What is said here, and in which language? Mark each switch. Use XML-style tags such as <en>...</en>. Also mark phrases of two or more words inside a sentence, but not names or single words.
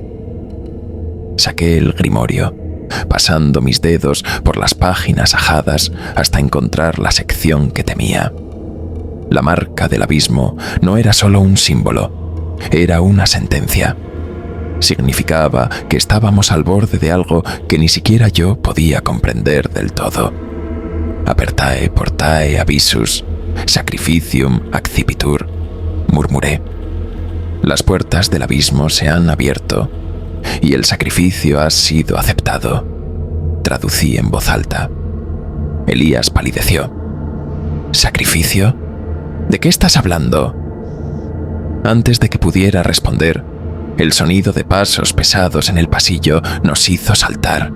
<es>Saqué el grimorio, pasando mis dedos por las páginas ajadas hasta encontrar la sección que temía. La marca del abismo no era solo un símbolo, era una sentencia. Significaba que estábamos al borde de algo que ni siquiera yo podía comprender del todo.</es> <la>«Apertae portae abyssus, sacrificium accipitur», murmuré.</la> <es>«Las puertas del abismo se han abierto y el sacrificio ha sido aceptado», traducí en voz alta. Elías palideció. «¿Sacrificio? ¿De qué estás hablando?» Antes de que pudiera responder, el sonido de pasos pesados en el pasillo nos hizo saltar.</es>